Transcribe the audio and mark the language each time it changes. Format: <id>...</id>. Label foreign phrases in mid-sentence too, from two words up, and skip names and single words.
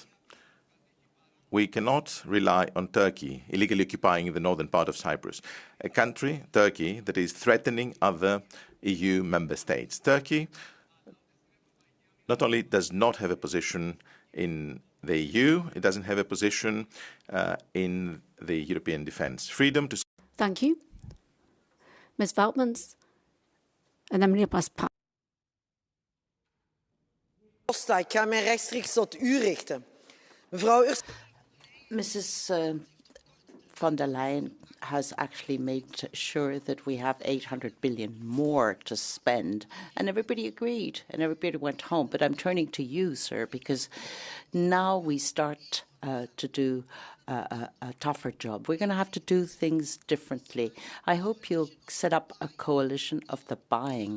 <en>We cannot rely on Turkey illegally occupying the northern part of Cyprus, a country, Turkey, that is threatening other EU member states. Turkey not only does not have a position in the EU, it doesn't have a position in the European defence. Freedom to... Thank you. Ms.</en> <nl>Woutmans, en dan meneer Paspa. Costa, ik ga mij rechtstreeks tot u richten. Mevrouw Ursula.</nl> <en>Mrs. von der Leyen has actually made sure that we have 800 billion more to spend, and everybody agreed, and everybody went home. But I'm turning to you, sir, because now we start to do a tougher job. We're going to have to do things differently. I hope you'll set up a coalition of the buying.</en>